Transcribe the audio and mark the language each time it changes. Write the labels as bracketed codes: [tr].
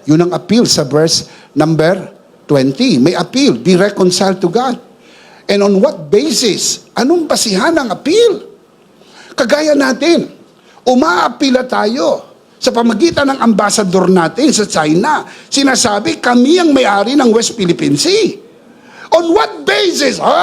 [tl] Yun ang appeal sa verse number 20. [en] May appeal, be reconciled to God. And on what basis? [tl] Anong basihan ng appeal? Kagaya natin, umaapila tayo sa pamagitan ng ambassador natin sa China. Sinasabi, kami ang may-ari ng West Philippine Sea. [en] On what basis?